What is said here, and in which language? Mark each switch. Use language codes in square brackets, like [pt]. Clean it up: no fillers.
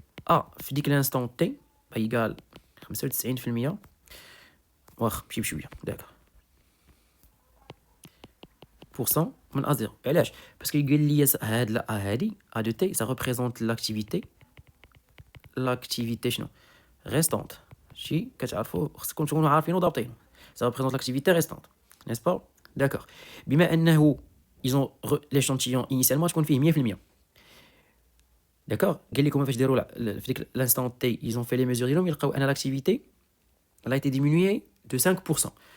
[fr] A, [ar] في ديك [fr] l'instant t, bah, égale 95%. [ar] واخا ماشي بشويه. [fr] D'accord. [ar] % من A0. [fr] علاش؟ parce que [ar] قال لي هاد [fr] لا هادي A de t ça représente l'activité شنو restante. [ar] شي كتعرفوا خصكم تكونوا عارفين وضابطين. [fr] Ça représente l'activité restante. N'est-ce pas? D'accord. [ar] بما انه [fr] ils ont l'échantillon initialement [ar] تكون فيه [fr] 100%. D'accord. [ar] قال لكم فاش داروا في ديك [fr] l'instant t ils ont fait les mesures ديالهم [ar] يلقاو ان [fr] l'activité elle a été diminuée de 5%.